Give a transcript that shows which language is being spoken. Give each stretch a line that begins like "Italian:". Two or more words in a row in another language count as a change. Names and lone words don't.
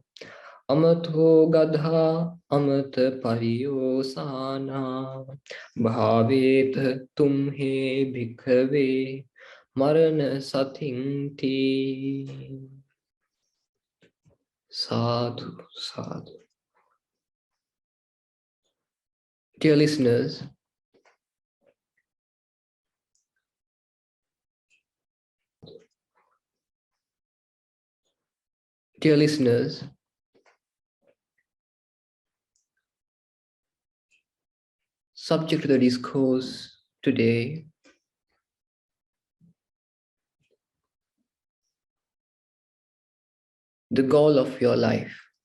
Pali: Amato gadha amata pariyosana. Bhavet tumhe bhikkhave marana satinti. Sadhu, sadhu.
English: Dear listeners, subject to the discourse today, the goal of your life.